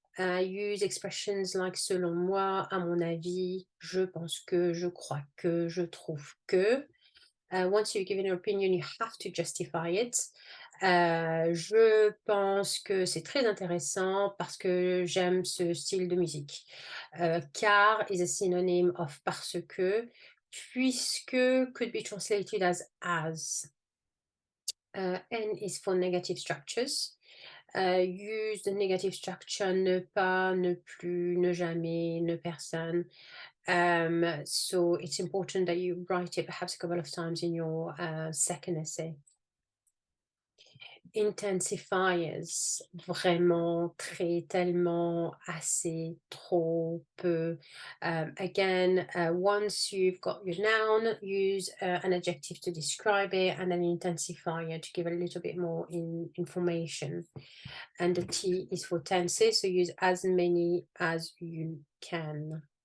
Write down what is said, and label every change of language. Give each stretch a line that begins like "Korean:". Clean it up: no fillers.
English: Use expressions like
French: selon moi, à mon avis, je pense que, je crois que, je trouve que.
English: Once you've given your opinion, you have to justify it.
French: Je pense que c'est très intéressant parce que j'aime ce style de musique.
English: Car is a synonym of
French: parce que,
English: puisque could be translated as. N is for negative structures. Use the negative structure
French: ne pas, ne plus, ne jamais, ne personne.
English: So it's important that you write it perhaps a couple of times in your second essay. Intensifiers,
French: vraiment, très, tellement, assez, trop, peu.
English: Again, once you've got your noun, use an adjective to describe it and an intensifier to give a little bit more information. And the T is for tenses, so use as many as you can.